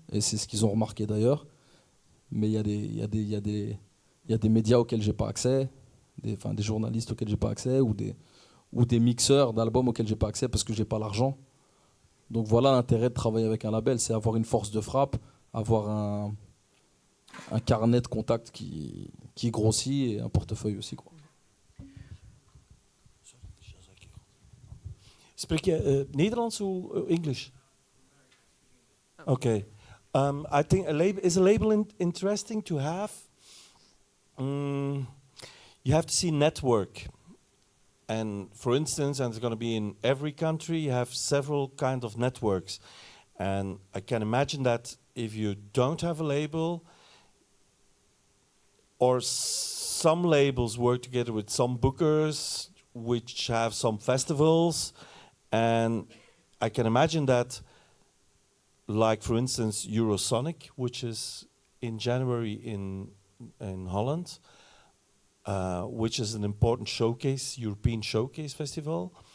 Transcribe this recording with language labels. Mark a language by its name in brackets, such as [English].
[French] Et c'est ce qu'ils ont remarqué d'ailleurs. Mais il y a des médias auxquels j'ai pas accès, des journalistes auxquels j'ai pas accès, ou des mixeurs d'albums auxquels j'ai pas accès parce que j'ai pas l'argent. Donc voilà l'intérêt de travailler avec un label, c'est avoir une force de frappe, avoir un carnet de contacts qui grossit et un portefeuille aussi, quoi. [Dutch] Spreek je Nederlands of English? [English] Okay. I think is a label interesting to have? You have to see network. And for instance, and it's going to be in every country, you have several kind of networks. And I can imagine that if you don't have a label, or some labels work together with some bookers, which have some festivals, and I can imagine that, like for instance, Eurosonic, which is in January in Holland, which is an important showcase, European showcase festival.